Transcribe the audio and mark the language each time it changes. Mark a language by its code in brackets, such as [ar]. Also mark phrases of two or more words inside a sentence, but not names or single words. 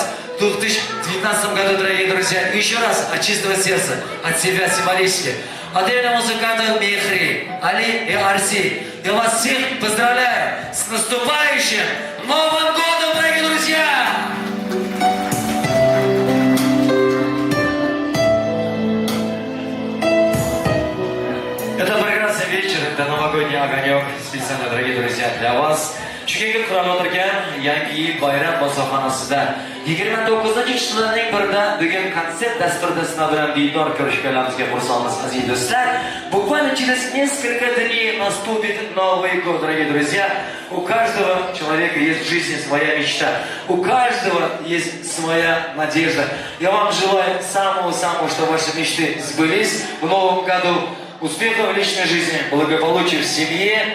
[ru] В 2019 году, дорогие друзья, еще раз от чистого сердца, от себя символически, от имени музыкантов Мехри, Али и Арси, я вас всех поздравляю с наступающим Новым годом, дорогие друзья! Это прекрасный вечер, это новогодний огонек, специально, дорогие друзья, для вас. [uz] Chunki qurib o'tirgan yangi yil bayram bosonxonasida 29-yillarning birida bugun konsert dasturida sizlar bilan diydor ko'rishganlarimizga xursandmiz, aziz do'stlar. [ru] Буквально через несколько дней наступит Новый год, дорогие друзья. У каждого человека есть в жизни своя мечта, у каждого есть своя надежда. Я вам желаю самого-самого, чтобы ваши мечты сбылись в новом году, успеха в личной жизни, благополучия в семье.